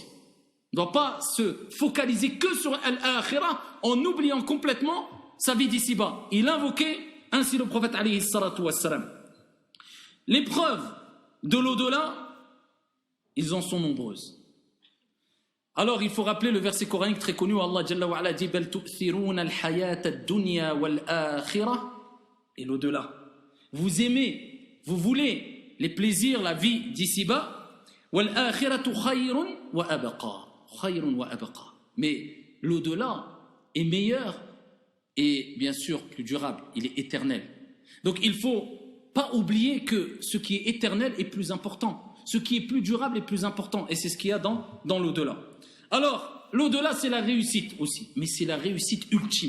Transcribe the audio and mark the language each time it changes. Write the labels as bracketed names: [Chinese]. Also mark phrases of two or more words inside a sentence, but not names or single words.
[French] On ne doit pas se focaliser que sur l'akhira en oubliant complètement sa vie d'ici-bas. Il invoquait ainsi le prophète [Arabic] عليه الصلاة والسلام. [French] Les preuves de l'au-delà, ils en sont nombreuses. Alors il faut rappeler le verset coranique très connu où Allah [Arabic] جل وعلا [French] dit [Arabic] بل تؤثرون الحياة الدنيا والآخرة, [French] et l'au-delà. Vous aimez, vous voulez les plaisirs, la vie d'ici-bas, [Arabic] والآخرة خير وأبقى. خير وأبقى. [French] Mais l'au-delà est meilleur et bien sûr plus durable, il est éternel. Donc il ne faut pas oublier que ce qui est éternel est plus important, ce qui est plus durable est plus important, et c'est ce qu'il y a dans l'au-delà. Alors, l'au-delà c'est la réussite aussi, mais c'est la réussite ultime.